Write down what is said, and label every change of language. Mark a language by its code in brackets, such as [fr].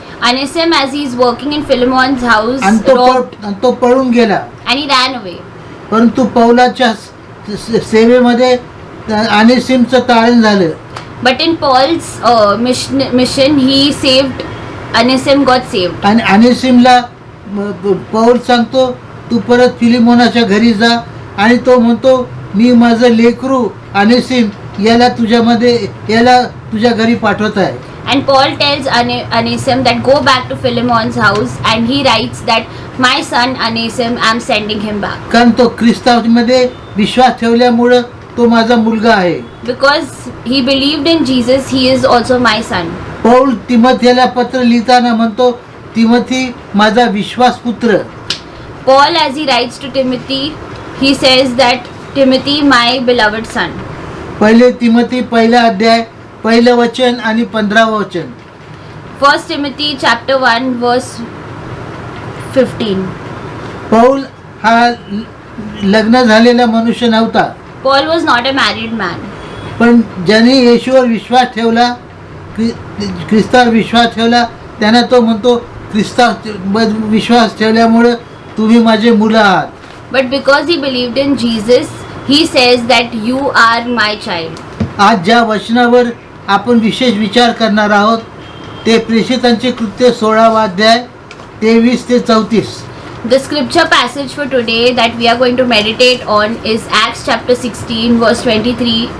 [en] Onesimus, as he is working in Philemon's house, [mr] आणि तो पळून गेला. [en] and he ran away. [mr] परंतु पौलाच्या सेवेमध्ये अनेसिमचं तारण झालं. [en] But in Paul's mission, he saved Onesimus, got saved. [mr] आणि अनेसिमला पौल सांगतो तू परत फिलिमोनाच्या घरी जा आणि तो म्हणतो मी माझं लेकरू अनेसिम याला तुझ्या घरी पाठवत आहे. [en] And Paul tells Onesimus that go back to Philemon's house, and he writes that my son Onesimus, I'm sending him back. [mr] कारण तो ख्रिस्तामध्ये विश्वास ठेवल्यामुळं तो माझा मुलगा आहे. [en] Because he believed in Jesus, he is also my son. [mr] Paul तिमोथेला पत्र लिहिताना म्हणतो, तिमोथी माझा विश्वास पुत्र. [en] Paul, as he writes to Timothy, he says that Timothy, my beloved son. [mr] पहिले तिमोथी पहिला अध्याय पहिलं वचन आणि 15वं वचन. [en] 1 Timothy chapter 1 verse 15. [mr] पौल हा लग्न झालेला मनुष्य नव्हता, [en] Paul was not a married man. [mr] पण ज्याने येशूवर विश्वास ठेवला, ख्रिस्तावर विश्वास ठेवला, त्यांना तो म्हणतो ख्रिस्तावर विश्वास ठेवल्यामुळे तुम्ही माझे मुलं आहात. [en] But because he believed in Jesus, he says that you are my child. [mr] आज ज्या वचनावर आपण विशेष विचार करणार आहोत ते प्रेषितांचे कृत्य 16वा अध्याय 23 ते 34. [en] The scripture passage for today that we are going to meditate on is Acts chapter 16 verse 23